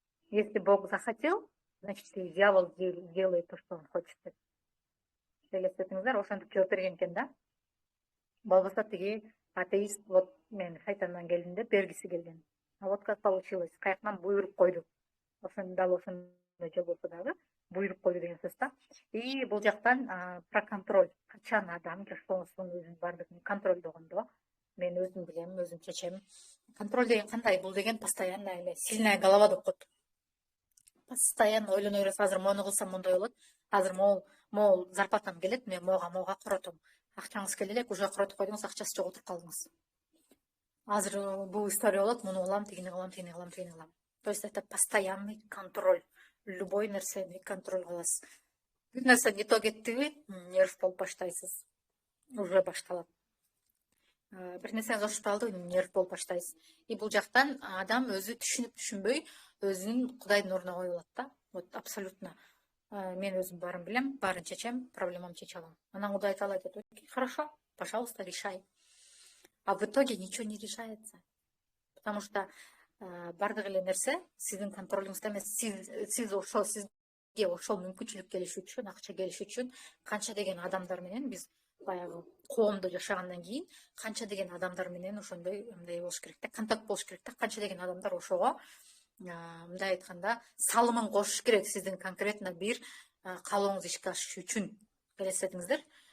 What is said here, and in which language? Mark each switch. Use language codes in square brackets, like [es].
[ru] Если Бог захотел, значит, дьявол делает то, что он хочет. [ky] Элестетиңиздер, ошентип жооп берген экен да. Болбосо тиги атеист вот мен шайтандан келдим деп бергиси келген. [ru] А вот как получилось, [ky] каяктан буйруп койду. Ошондо дал ошондой жол болсо дагы буйруп койду деген сөз да. И бул жактан про контроль. Качан адам жашоосун өзүнүн бардыгын контролдогондо, мен өзүм билем, өзүм чечем. Контроль деген кандай? Бул деген постоянно эме [ru] сильная голова [ky] деп коет. Постоянно ойлоно бересиз, азыр мону кылсам мондай болот. Азыр могул зарплатам келет, мен мога коротом. Акчаңыз келе элек, уже коротуп койдуңуз, акчасы жок отуруп калдыңыз. Азыр бул история болот, муну кылам, тигини кылам. [ru] То есть это постоянный контроль. [ky] Любой нерсени контроль кыласыз. Бир нерсе [ru] не то [ky] кеттиби, нерв болуп баштайсыз. Уже башталат. Бир нерсени ошентип алды, нерв болуп баштайсыз. И бул жактан адам өзү түшүнбөй, өзүн Кудайдын ордуна коюп алат да. [ru] Вот абсолютно. [ky] Мен өзүм баарын билем, баарын чечем, проблемамды чече алам. Анан Кудай Таала айтат, [ru] хорошо, пожалуйста, решай. А в итоге ничего не решается. Потому что [ky] бардык эле нерсе сиздин контролуңузда эмес. Сиз ошол сизге ошол мүмкүнчүлүк келиш үчүн, акча келиш үчүн канча деген адамдар менен биз баягы коомдо жашагандан кийин канча деген адамдар менен ошондой мындай болуш керек да, контакт болуш керек да. Канча деген адамдар ошого мындай айтканда салымын кошуш керек сиздин конкретно бир каалооңуз ишке ашыш үчүн. Элестетиңиздер.